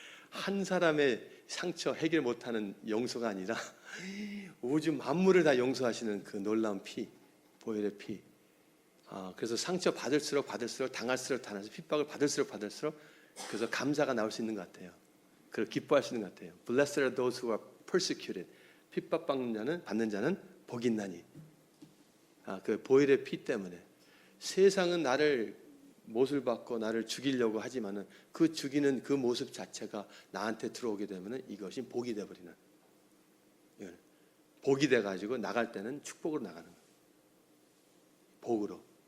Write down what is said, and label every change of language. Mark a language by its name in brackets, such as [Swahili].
[Korean] 한 사람의 상처 해결 못하는 용서가 아니라 우주 만물을 다 용서하시는 그 놀라운 피, 보혈의 피. 그래서 상처 받을수록 당할수록 핍박을 받을수록 그래서 감사가 나올 수 있는 것 같아요. 그리고 기뻐할 수 있는 것 같아요. [English] Blessed are those who are persecuted. [Korean] 받는 자는 복이 있나니. 그 보혈의 피 때문에 세상은 나를 못을 받고 나를 죽이려고 하지만은 그 죽이는 그 모습 자체가 나한테 들어오게 되면은 이것이 복이 돼 버리는. 복이 돼 가지고 나갈 때는 축복으로 나가는 거예요. 복으로.